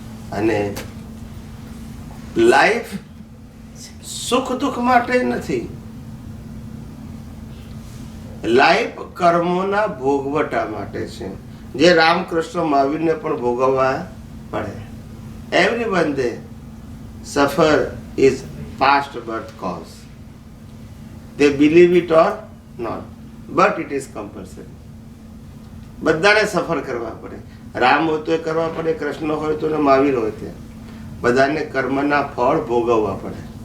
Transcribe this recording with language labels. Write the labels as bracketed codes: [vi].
[gu] અને લાઈફ સુખ દુઃખ માટે નથી. લાઈફ કર્મોના ભોગવટા માટે છે, જે રામકૃષ્ણ મહાવીરને પણ ભોગવવા પડે. [en] Everyone the suffer is past birth cause. They believe it or not, but it is compulsory. [gu] બધાને સફર કરવા પડે. રામ હોય તો કરવા પડે, કૃષ્ણ હોય તો મહાવીર હોય તે બધાને કર્મના ફળ ભોગવવા પડે.